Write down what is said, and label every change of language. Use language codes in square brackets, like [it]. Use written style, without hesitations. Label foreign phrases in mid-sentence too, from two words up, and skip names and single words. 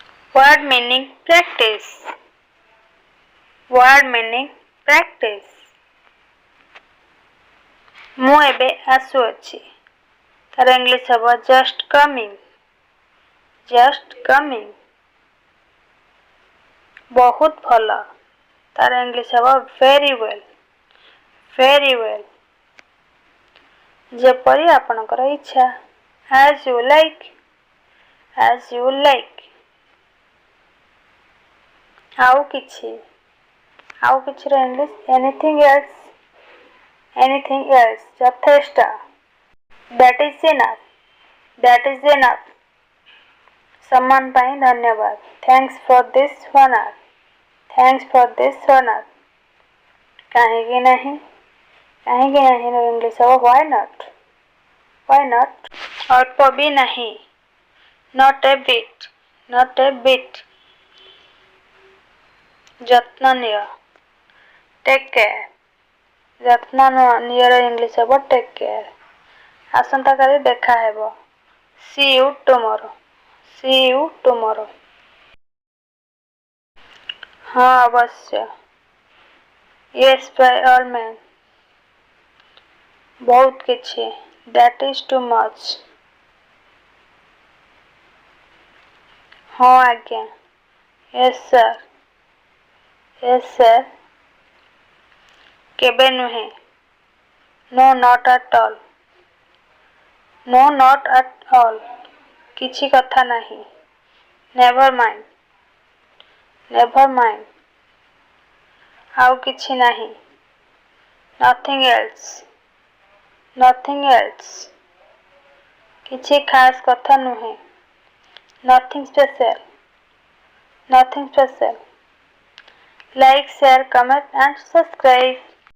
[en] Word meaning practice. Word meaning practice. [or] ମୁଁ ଏବେ ଆସୁଅଛି। ତାର ଇଂଲିଶ ହେବ [en] just coming. Just coming. [or] ବହୁତ ଭଲ। ତାର ଇଂଲିଶ ହେବ [en] very well. Very well. [or] ଯେପରି ଆପଣଙ୍କର ଇଚ୍ଛା। [en] As you like. As you like. [or] ଆଉ କିଛିର ଇଂଲିଶ [en] anything else. Anything else. ଯଥେଷ୍ଟ. That is enough. That is enough. [or] ସମ୍ମାନ ପାଇଁ ଧନ୍ୟବାଦ. [en] Thanks for this honor. Thanks for this honor. [or] କାହିଁକି ନାହିଁ? କାହିଁକି ନାହିଁର ଇଂଲିଶ ହେବ [en] why not. Why not? [or] ଅଳ୍ପ ବି ନାହିଁ. [en] Not a bit. Not a bit. [or] ଯତ୍ନ ନିଅ. [en] Take care. [or] ଯତ୍ନ ନିଅର ଇଂଲିଶ ହେବ [en] take care. [or] ଆସନ୍ତାକାଲି ଦେଖା ହେବ. [en] See you tomorrow. See you tomorrow. [or] ହଁ ଅବଶ୍ୟ. [en] Yes by all means. [or] ବହୁତ କିଛି. [en] That is too much. [or] ହଁ ଆଜ୍ଞା. [en] Yes sir. Yes sir. [or] କେବେ ନୁହେଁ. [en] No not at all. No not at all. [or] କିଛି କଥା ନାହିଁ. [en] Never mind. Never mind. [or] ଆଉ କିଛି ନାହିଁ. [en] Nothing else. Nothing else. [or] କିଛି ଖାସ୍ କଥା ନୁହେଁ. [en] Nothing special. Nothing special. Like, share, comment and subscribe.